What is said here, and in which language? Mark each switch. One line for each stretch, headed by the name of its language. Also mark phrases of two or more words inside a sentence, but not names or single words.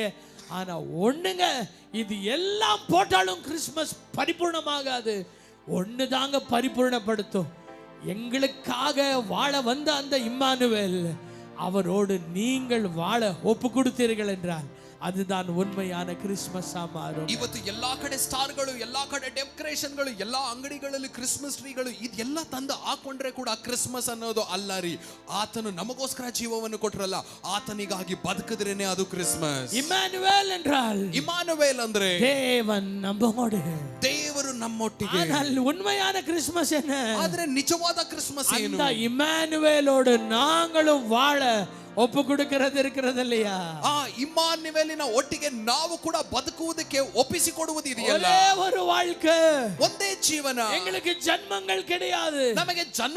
Tamil: ஆனா ஒண்ணுங்க, இது எல்லாம் போட்டாலும் கிறிஸ்மஸ் பரிபூர்ணமாகாது. ஒண்ணு தாங்க பரிபூர்ணப்படுத்தும். எங்களுக்காக வாழ வந்த அந்த இம்மானுவேல், அவரோடு நீங்கள் வாழ ஒப்பு கொடுத்தீர்கள் என்றால் அதுதான் உண்மையான கிறிஸ்மஸ் மாறும்.
Kannada: ಇವತ್ತು ಎಲ್ಲಾ ಕಡೆ ಸ್ಟಾರ್ಗಳು, ಎಲ್ಲಾ ಕಡೆ ಡೆಕೋರೇಷನ್ಗಳು, ಎಲ್ಲಾ ಅಂಗಡಿಗಳಲ್ಲಿ ಕ್ರಿಸ್ಮಸ್ ಟ್ರೀಗಳು ಇದೆಲ್ಲ ತಂದು ಹಾಕೊಂಡ್ರೆ ಕೂಡ ಕ್ರಿಸ್ಮಸ್ ಅನ್ನೋದು ಅಲ್ಲ ರೀ. ಆತನು ನಮಗೋಸ್ಕರ ಜೀವವನ್ನು ಕೊಟ್ರಲ್ಲ, ಆತನಿಗಾಗಿ ಬದುಕಿದ್ರೇನೆ ಅದು ಕ್ರಿಸ್ಮಸ್.
Tamil: ಇಮ್ಯಾನುವೇಲ್ என்றால்,
Kannada: ಇಮ್ಯಾನುವೇಲ್ ಅಂದ್ರೆ
Tamil: தேவன் நம்மோடு,
Kannada: ದೇವರು ನಮ್ಮೊಟ್ಟಿಗೆ.
Tamil: ஆனால் உண்மையான கிறிஸ்மஸ் என்ன?
Kannada: ಆದ್ರೆ ನಿಜವಾದ ಕ್ರಿಸ್ಮಸ್ ಏನು?
Tamil: அந்த இம்மானுவேலோடு நாங்களும் வாழ ஒப்பு கொடுக்கிறது இருக்கிறது இல்லையா?
Kannada: ಆ ಇಮ್ಮಾನುವೇಲಿನ ಒಟ್ಟಿಗೆ ನಾವು ಕೂಡ ಬದುಕುವುದಕ್ಕೆ ಒಪ್ಪಿಸಿಕೊಡುವುದು ಇದೆಯಲ್ಲ.
Tamil: ஒரே ஒரு வாழ்க்கை,
Kannada: ಒಂದೇ ಜೀವನ.
Tamil: எங்களுக்கு ஜன்மங்கள் கிடையாது.
Kannada: ನಮಗೆ ಜನ್ಮ